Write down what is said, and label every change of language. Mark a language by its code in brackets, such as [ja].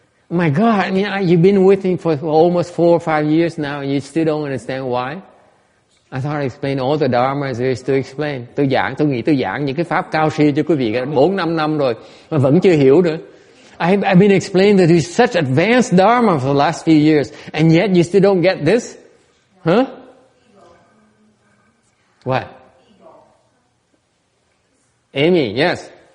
[en] My God, you've been with me for almost 4 or 5 years now, and you still don't understand why? I thought I explained all the dharmas there is to explain. [vi] Tôi nghĩ tôi giảng những cái pháp cao siêu cho quý vị 4-5 năm rồi, mà vẫn chưa hiểu nữa. [en] I've been explaining that there's such advanced dharma for the last few years, and yet you still don't get this? Huh? What? Amy, yes.